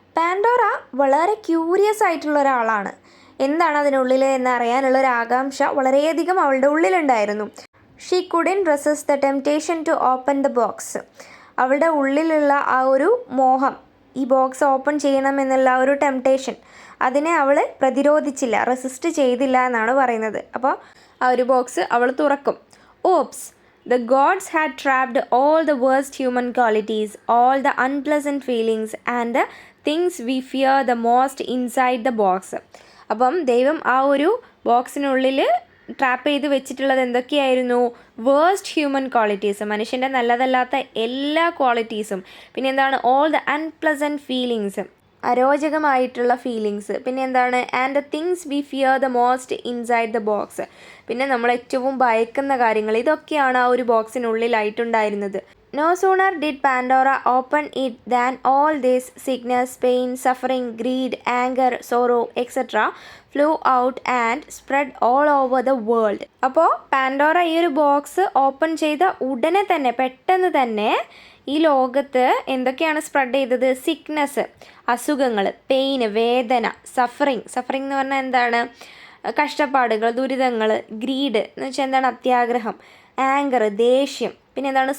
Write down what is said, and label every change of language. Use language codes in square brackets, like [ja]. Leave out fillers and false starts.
[ml] Pandora വളരെ curious ആയിട്ടുള്ള ഒരാളാണ്. എന്താണ് അതിനുള്ളിൽ എന്നറിയാനുള്ള ഒരു ആകാംക്ഷ വളരെയധികം അവളുടെ ഉള്ളിലുണ്ടായിരുന്നു. [en] She couldn't resist the temptation to open the box. [ml] അവളുടെ ഉള്ളിലുള്ള ആ ഒരു മോഹം, ഈ ബോക്സ് ഓപ്പൺ ചെയ്യണമെന്നുള്ള ഒരു ടെംപ്റ്റേഷൻ, അതിനെ അവൾ പ്രതിരോധിച്ചില്ല, റെസിസ്റ്റ് ചെയ്തില്ല എന്നാണ് പറയുന്നത്. അപ്പോൾ ആ ഒരു ബോക്സ് അവൾ തുറക്കും. [en] Oops, the gods had trapped all the worst human qualities, all the unpleasant feelings and the things we fear the most inside the box. [ml] അപ്പം ദൈവം ആ ഒരു ബോക്സിനുള്ളിൽ ട്രാപ്പ് ചെയ്ത് വെച്ചിട്ടുള്ളത് എന്തൊക്കെയായിരുന്നു? [en] worst human qualities, [ml] മനുഷ്യൻ്റെ നല്ലതല്ലാത്ത എല്ലാ ക്വാളിറ്റീസും. പിന്നെ എന്താണ്? [en] all the unpleasant feelings, [ml] അരോചകമായിട്ടുള്ള feelings. പിന്നെ എന്താണ്? [en] And the things we fear the most inside the box. [ml] പിന്നെ നമ്മൾ ഏറ്റവും ഭയക്കുന്ന കാര്യങ്ങൾ, ഇതൊക്കെയാണ് ആ ഒരു ബോക്സിനുള്ളിലായിട്ടുണ്ടായിരുന്നത്. [en] No sooner did Pandora open it than all this sickness, pain, suffering, greed, anger, sorrow, etc. flew out and spread all over the world. [ml] അപ്പോൾ Pandora ഈ ഒരു ബോക്സ് ഓപ്പൺ ചെയ്ത ഉടനെ തന്നെ, പെട്ടെന്ന് തന്നെ ഈ ലോകത്ത് എന്തൊക്കെയാണ് സ്പ്രെഡ് ചെയ്തത്? സിക്നെസ്, അസുഖങ്ങൾ, പെയിന്, വേദന, സഫറിങ് എന്ന് പറഞ്ഞാൽ എന്താണ്? കഷ്ടപ്പാടുകൾ, ദുരിതങ്ങൾ, ഗ്രീഡ് എന്ന് വെച്ചാൽ എന്താണ്? അത്യാഗ്രഹം, ആങ്കർ, ദേഷ്യം, പിന്നെ എന്താണ്?